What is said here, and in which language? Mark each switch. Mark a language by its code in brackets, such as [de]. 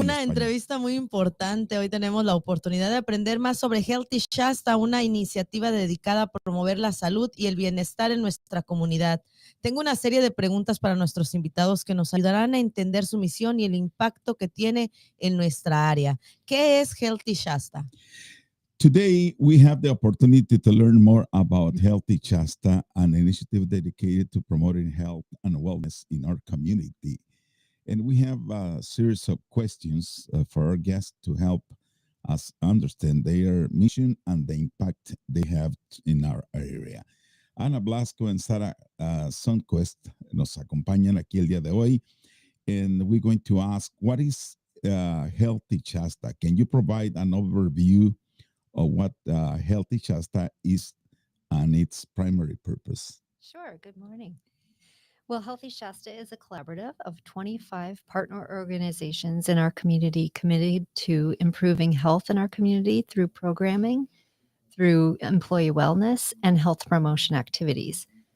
[es] Una entrevista muy importante. Hoy tenemos la oportunidad de aprender más sobre Healthy Shasta, una iniciativa dedicada a promover la salud y el bienestar en nuestra comunidad. Tengo una serie de preguntas para nuestros invitados que nos ayudarán a entender su misión y el impacto que tiene en nuestra área. ¿Qué es Healthy Shasta? [en] Today, we have the opportunity to learn more about Healthy Shasta, an initiative dedicated to promoting health and wellness in our community. And we have a series of questions for our guests to help us understand their mission and the impact they have in our area. [es] Ana Blasco and Sara Sonquest nos acompañan aquí el día de hoy. [en] And we're going to ask, what is Healthy Shasta? Can you provide an overview of what Healthy Shasta is and its primary purpose? Sure. Good morning. Well, Healthy Shasta is a collaborative of 25 partner organizations in our community committed to improving health in our community through programming, through employee wellness, and health promotion activities.